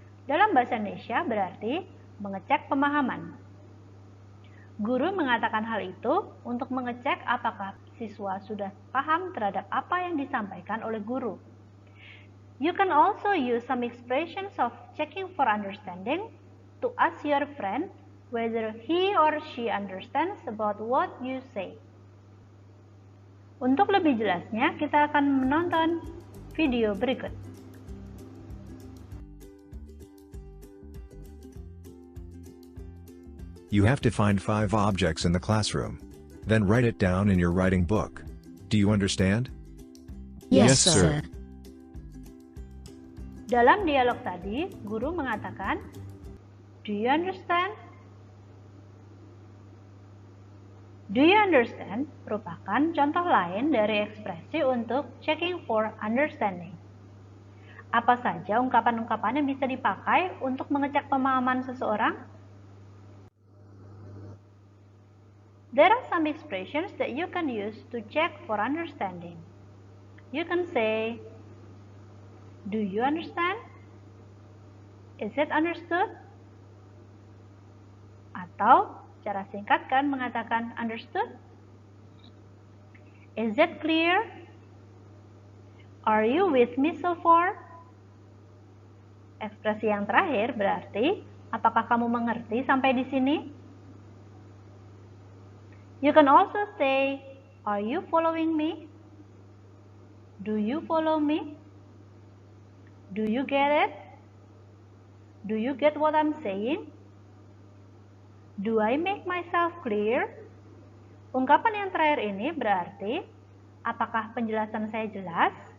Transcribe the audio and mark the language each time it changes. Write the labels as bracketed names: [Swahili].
[Indonesian] Dalam bahasa Indonesia berarti mengecek pemahaman. Guru mengatakan hal itu untuk mengecek apakah siswa sudah paham terhadap apa yang disampaikan oleh guru. [English] You can also use some expressions of checking for understanding to ask your friend whether he or she understands about what you say. [Indonesian] Untuk lebih jelasnya, kita akan menonton video berikut. [English] You have to find 5 objects in the classroom. Then write it down in your writing book. Do you understand? Yes, sir. [Indonesian] Dalam dialog tadi, guru mengatakan, [English] "Do you understand?" Do you understand [Indonesian] merupakan contoh lain dari ekspresi untuk [English] checking for understanding. [Indonesian] Apa saja ungkapan-ungkapan yang bisa dipakai untuk mengecek pemahaman seseorang? [English] There are some expressions that you can use to check for understanding. You can say, "Do you understand?" "Is it understood?" [Indonesian] Atau cara singkat kan mengatakan understood? [English] Is it clear? Are you with me so far? [Indonesian] Ekspresi yang terakhir berarti, apakah kamu mengerti sampai di sini? [English] You can also say, "Are you following me?" Do you follow me? Do you get it? Do you get what I'm saying? Do I make myself clear? [Indonesian] Ungkapan yang terakhir ini berarti, apakah penjelasan saya jelas?